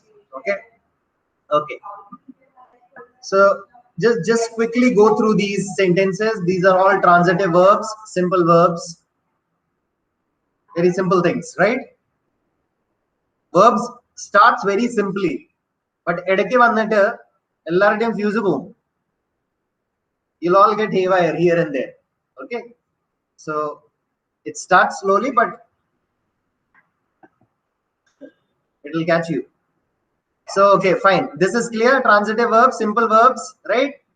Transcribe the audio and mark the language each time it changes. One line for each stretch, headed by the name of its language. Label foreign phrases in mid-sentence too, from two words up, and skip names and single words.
English: Okay, okay. So just quickly go through these sentences. These are all transitive verbs, simple verbs, very simple things, right? Verbs starts very simply, but
Malayalam: ഇടയ്ക്ക് വന്നിട്ട് എല്ലാരുടെയും fuse പോവും.
English: You'll all get haywire here and there. Okay, so it starts slowly, but it will catch you. So okay, fine. This is clear. Transitive verbs, simple verbs, right?